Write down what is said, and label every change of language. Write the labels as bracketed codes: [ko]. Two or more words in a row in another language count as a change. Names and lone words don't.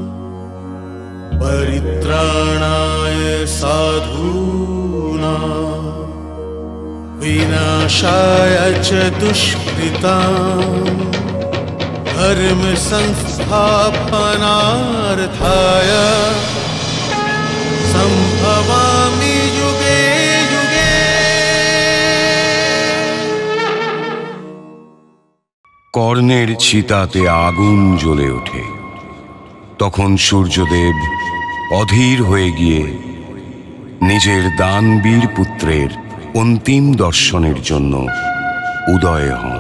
[sa] परित्राणाय साधूनां विनाशाय च दुष्कृतां धर्म संस्थापनार्थाय संभवामि युगे युगे। [bn] কর্ণের চিতাতে আগুন জ্বলে ওঠে। তখন সূর্যদেব অধীর হয়ে গিয়ে নিজের দানবীর পুত্রের অন্তিম দর্শনের জন্য উদয় হন।